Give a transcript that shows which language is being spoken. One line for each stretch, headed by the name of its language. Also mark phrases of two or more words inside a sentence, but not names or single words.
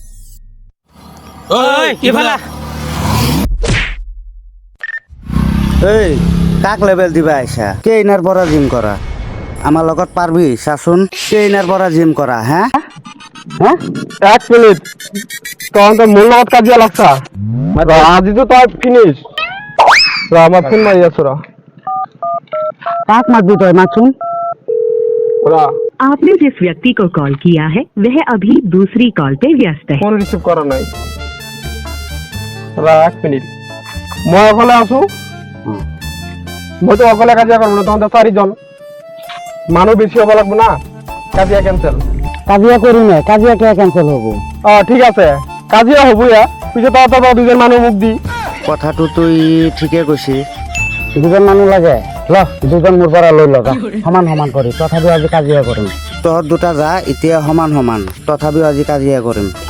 Assamese: এই কাক লেভেল দিবা আহিছা? কেইনাৰ পৰা জিম কৰা? আমাৰ লগত পাৰবি চাচোন, কেইনাৰ পৰা জিম কৰা? হা এক মিনিট, তহঁতে মোৰ লগত কাজিয়া লাগছা? আজিতো তই ফিনিছ। আমার ফোন মারি আছো রা। কাক মারবি তই? মারছুন।
Hindi: आपने जिस व्यक्ति को कॉल किया है वह अभी दूसरी कॉल पे व्यस्त है।
Assamese: ফোন রিসিভ করা নাই। রা এক মিনিট, মই অকলে আছো। মই তো অকলে কাজিয়া করবো না, তহঁতে চাৰিজন মানুহ বেছি হ'ব লাগবো না। কাজিয়া কেনসেল। কাজিয়া করি না, কাজিয়া কে ক্যান্সেল হবো? ঠিক আছে, কাজিয়া হবো ইয়া। পিছে তহঁতৰ দুজন মানুহ মোক দি। কথাটো তুই ঠিকে কৈছি, দুজন মানুহ লাগে। ল দুজন মোৰ পৰা লৈ লগা, সমান সমান কৰি তথাপিও আজি কাজিয়া কৰিম। তহঁত দুটা যা, এতিয়া সমান সমান, তথাপিও আজি কাজিয়া কৰিম।